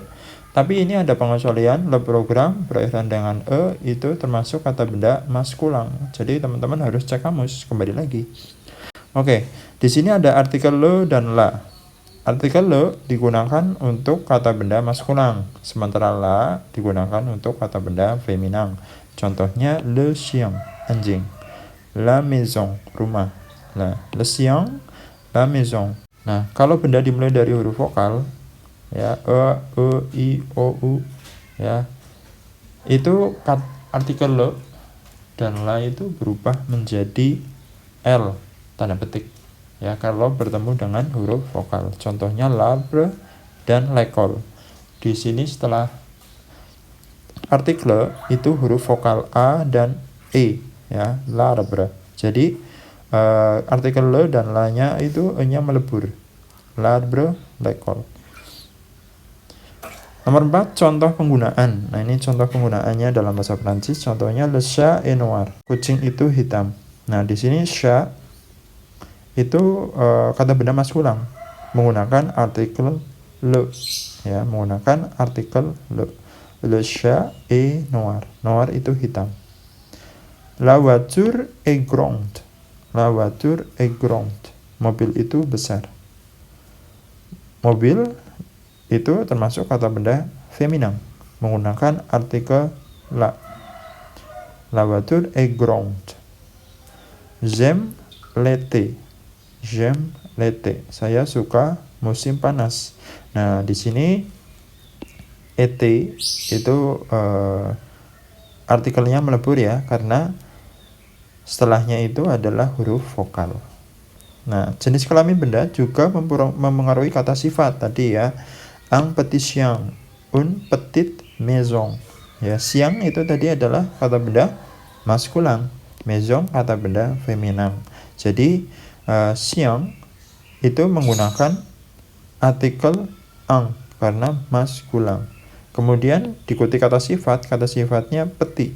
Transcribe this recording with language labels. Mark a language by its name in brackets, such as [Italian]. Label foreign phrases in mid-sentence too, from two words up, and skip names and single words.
[Indonesian] Tapi ini ada pengecualian, le program berakhiran dengan e itu termasuk kata benda maskulang. Jadi teman-teman harus cek kamus kembali lagi. Oke, di sini ada artikel le dan la. Artikel le digunakan untuk kata benda maskulang, sementara la digunakan untuk kata benda feminan. [French] Contohnya le chien, anjing. La maison, [Indonesian] rumah. Nah, [French] le chien, la maison. [Indonesian] Nah, kalau benda dimulai dari huruf vokal, ya, i, o, u, ya, itu artikel le dan la itu berubah menjadi l, tanda petik. Ya, kalau bertemu dengan huruf vokal. Contohnya l'arbre dan l'école. Di sini setelah artikel itu huruf vokal a dan e, ya, l'arbre. Jadi artikel le dan la-nya itu e-nya melebur. [French] L'arbre, l'école. [Indonesian] Nomor 4, contoh penggunaan. Nah, ini contoh penggunaannya dalam bahasa Prancis. [French] Contohnya le chat est noir. [Indonesian] Kucing itu hitam. Nah, di sini chat itu kata benda maskulang menggunakan artikel le, ya, menggunakan artikel le. [French] Le chat est noir. Noir [Indonesian] itu hitam. [French] La voiture est grande. La voiture est grande. [Indonesian] Mobil itu besar. Mobil itu termasuk kata benda feminan menggunakan artikel la. [French] La voiture est grande. J'aime l'été. J'aime l'été. [Indonesian] Saya suka musim panas. Nah, di sini été itu artikelnya melebur ya, karena setelahnya itu adalah huruf vokal. Nah, jenis kelamin benda juga mempengaruhi kata sifat tadi ya. [French] Un petit chien, une petite maison. [Indonesian] Ya, chien itu tadi adalah kata benda maskulang, maison kata benda feminan. Jadi chien itu menggunakan artikel un karena maskulang. Kemudian diikuti kata sifatnya petit.